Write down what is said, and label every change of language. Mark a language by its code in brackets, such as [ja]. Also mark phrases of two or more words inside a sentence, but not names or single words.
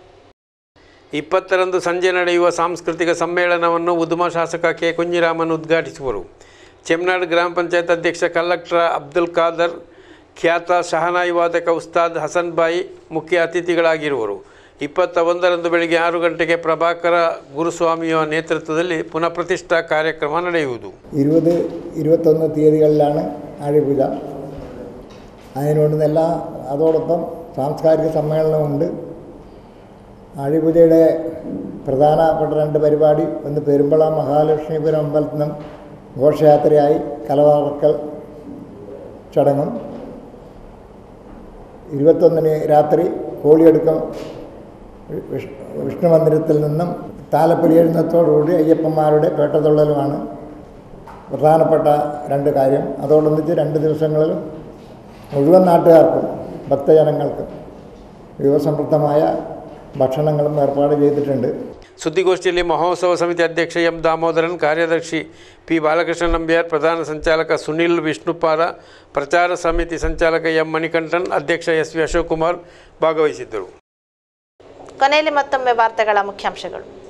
[kn] 20ರಂದು ಸಂಜೆ ನಡೆಯುವ ಸಾಂಸ್ಕೃತಿಕ ಸಮ್ಮೇಳನವನ್ನು ಉದುಮ ಶಾಸಕ K ಕುಂಜಿರಾಮನ್ ಉದ್ಘಾಟಿಸುವರು. ಚೆಮ್ನಾಡ್ ಗ್ರಾಮ ಪಂಚಾಯತ್ ಅಧ್ಯಕ್ಷ ಕಲೆಕ್ಟರ್ ಅಬ್ದುಲ್ ಖಾದರ್, ಖ್ಯಾತ ಶಹನಾಯಿ ವಾದಕ ಉಸ್ತಾದ್ ಹಸನ್ ಬಾಯಿ ಮುಖ್ಯ ಅತಿಥಿಗಳಾಗಿರುವರು. 21ರಂದು ಬೆಳಗ್ಗೆ 6 ಗಂಟೆಗೆ ಪ್ರಭಾಕರ ഗുരുസ്വാമിಯ നേതൃത്വದಲ್ಲಿ പുനഃപ്രതിഷ്ഠാ ಕಾರ್ಯಕ್ರಮ ನಡೆಯುವುದು. [ml] 20-21 തീയതികളിലാണ് ആഴിപൂജ. അതിനോടൊന്നെല്ലാം അതോടൊപ്പം സാംസ്കാരിക സമ്മേളനമുണ്ട്. ആഴിപൂജയുടെ പ്രധാനപ്പെട്ട 2 പരിപാടി, ഒന്ന് പെരുമ്പള മഹാലക്ഷ്മീപുരം അമ്പലത്തിൽ നിന്നും ഘോഷയാത്രയായി കലവറക്കൽ ചടങ്ങും, 21 രാത്രി കോളിയെടുക്കം വിഷ്ണു മന്ദിരത്തിൽ നിന്നും താലപ്പൊലി എഴുന്നത്തോടുകൂടി അയ്യപ്പന്മാരുടെ പേട്ടതുള്ളലുമാണ് പ്രധാനപ്പെട്ട 2 കാര്യം. അതോടൊന്നിച്ച് 2 ദിവസങ്ങളിലും മുഴുവൻ നാട്ടുകാർക്കും ഭക്തജനങ്ങൾക്കും വിഭവസമൃദ്ധമായ ഭക്ഷണങ്ങളും ഏർപ്പാട് ചെയ്തിട്ടുണ്ട്. [kn] ಸುದ್ದಿಗೋಷ್ಠಿಯಲ್ಲಿ ಮಹೋತ್ಸವ ಸಮಿತಿ ಅಧ್ಯಕ್ಷ ಎಂ ದಾಮೋದರನ್, ಕಾರ್ಯದರ್ಶಿ ಪಿ ಬಾಲಕೃಷ್ಣ ನಂಬಿಯಾರ್, ಪ್ರಧಾನ ಸಂಚಾಲಕ ಸುನಿಲ್ ವಿಷ್ಣುಪಾರ, ಪ್ರಚಾರ ಸಮಿತಿ ಸಂಚಾಲಕ ಎಂ ಮಣಿಕಂಠನ್, ಅಧ್ಯಕ್ಷ SV ಅಶೋಕ್ ಕುಮಾರ್ ಭಾಗವಹಿಸಿದ್ದರು. ಕೊನೆಯಲ್ಲಿ ಮತ್ತೊಮ್ಮೆ ವಾರ್ತೆಗಳ ಮುಖ್ಯಾಂಶಗಳು.